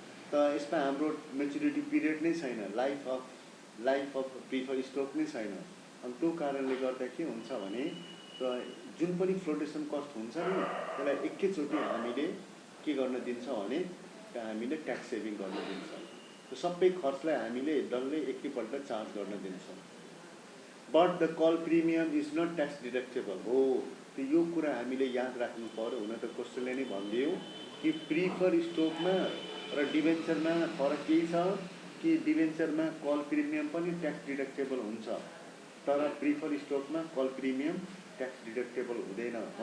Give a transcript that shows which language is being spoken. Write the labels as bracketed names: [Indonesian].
[Nepali] त यसमा हाम्रो मेच्युरिटी पिरियड नै छैन, लाइफ अफ प्रिफर स्टक नै छैन। अनि त्यो कारणले गर्दा के हुन्छ भने जुन पनि फ्लोटेसन कस्ट हुन्छ नि त्यसलाई एकैचोटि हामीले के गर्न दिन्छौँ भने हामीले ट्याक्स सेभिङ गर्न दिन्छौँ। त्यो सबै खर्चलाई हामीले डल्लै एकैपल्ट चार्ज गर्न दिन्छौँ। [English] But the call premium is not tax deductible हो। [Nepali] त्यो यो कुरा हामीले याद राख्नु पर्यो। हुन त क्वेसनले नै भनिदियो कि प्रिफर स्टकमा र डिभेन्चरमा फरक केही छ कि डिभेन्चरमा कल प्रिमियम पनि ट्याक्स डिडक्टेबल हुन्छ तर प्रिफर स्टकमा कल प्रिमियम ट्याक्स डिडक्टेबल हुँदैन।